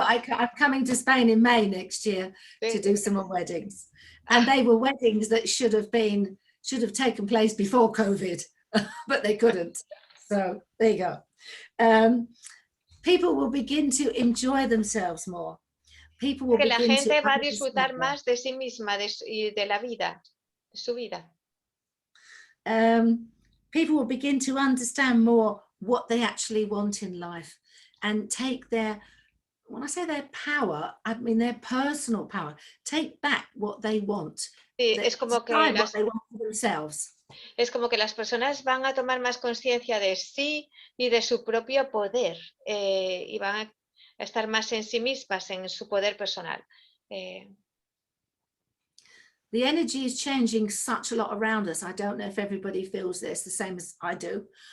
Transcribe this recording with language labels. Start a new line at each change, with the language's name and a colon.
English: I'm coming to Spain in May next year to do some more weddings. And they were weddings that should have taken place before COVID, but they couldn't. So there you go. People will begin to enjoy themselves more. People will begin
Spanish: la gente
English: to
Spanish: va a disfrutar más de sí misma y de la vida, de su vida.
English: People will begin to understand more what they actually want in life and take their, when I say their power, I mean their personal power. Take back what they want.
Spanish: Sí, es como que
English: what they want for themselves.
Spanish: Es como que las personas van a tomar más conciencia de sí y de su propio poder y van a estar más en sí mismas, en su poder personal.
English: The energy is changing such a lot around us. I don't know if everybody feels this the same as I do.